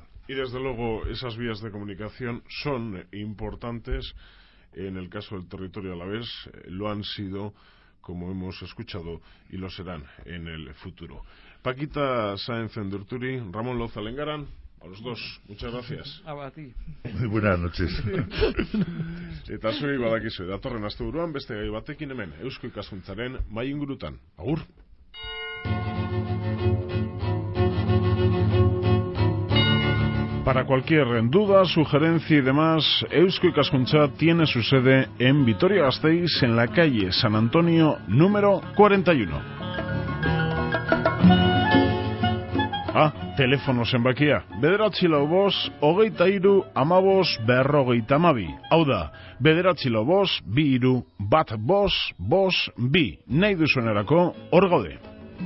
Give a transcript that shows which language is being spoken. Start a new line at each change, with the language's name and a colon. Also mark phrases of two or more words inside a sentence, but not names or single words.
Spanish: Y desde luego esas vías de comunicación son importantes en el caso del territorio alavés, lo han sido, como hemos escuchado, y lo serán en el futuro. Paquita Sáenz Endurturi, Ramón Loza Lengaran, a los dos, muchas gracias. A ti. Muy buenas noches.
Basque: Eta zuei badakizu, datorren asteburuan beste gai batekin hemen, Eusko Ikaskuntzaren mahai ingurutan. Agur!
Spanish: Para cualquier duda, sugerencia y demás, Eusko Ikaskuntza tiene su sede en Vitoria-Gasteiz, en la calle San Antonio, número 41.
Basque: Telefono zenbakia, 945-23-15-52. Hau da, 945-23-15-52. Nahi duzuenerako, hor gaude.